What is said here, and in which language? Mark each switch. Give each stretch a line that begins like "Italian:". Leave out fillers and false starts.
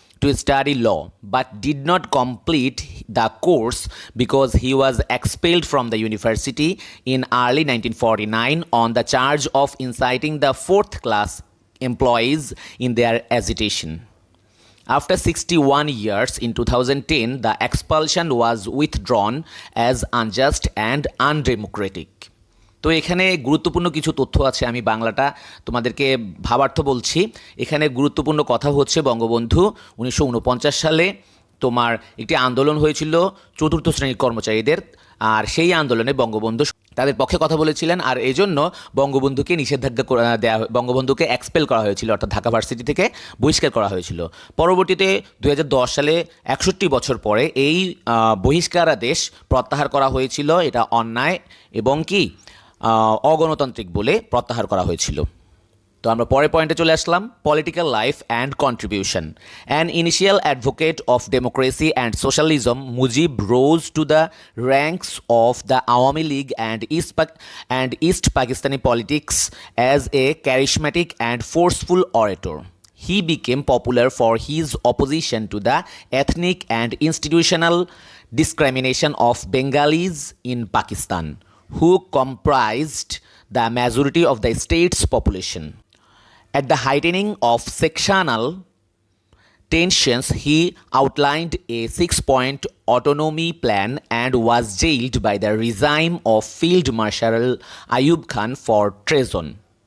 English: to study law but did not complete the course because he was expelled from the university in early 1949 on the charge of inciting the fourth class employees in their agitation. After 61 years in 2010, the expulsion was withdrawn as unjust and undemocratic.
Bangla: তো এখানে গুরুত্বপূর্ণ কিছু তথ্য আছে, আমি বাংলাটা তোমাদেরকে ভাবার্থ বলছি। এখানে গুরুত্বপূর্ণ কথা হচ্ছে বঙ্গবন্ধু 1949 সালে তোমার একটি আন্দোলন হয়েছিল চতুর্থ শ্রেণীর কর্মচারীদের, আর সেই আন্দোলনে বঙ্গবন্ধু তাদের পক্ষে কথা বলেছিলেন, আর এই জন্য বঙ্গবন্ধুকে নিষেধাজ্ঞা বঙ্গবন্ধুকে এক্সপেল করা হয়েছিল, অর্থাৎ ঢাকা ভার্সিটি থেকে বহিষ্কার করা হয়েছিল। পরবর্তীতে 2010 সালে 61 বছর পরে এই বহিষ্কারাদেশ প্রত্যাহার করা হয়েছিল। এটা অন্যায় এবং কি অগণতান্ত্রিক বলে প্রত্যাহার করা হয়েছিল। তো আমরা পরের পয়েন্টে চলে আসলাম,
English: Political life and contribution. An initial advocate of democracy and socialism, Mujib rose to the ranks of the Awami League and east Pakistani politics as a charismatic and forceful orator. He became popular for his opposition to the ethnic and institutional discrimination of Bengalis in Pakistan, who comprised the majority of the state's population. At the heightening of sectional tensions, he outlined a 6-point autonomy plan and was jailed by the regime of Field Marshal Ayub Khan for treason.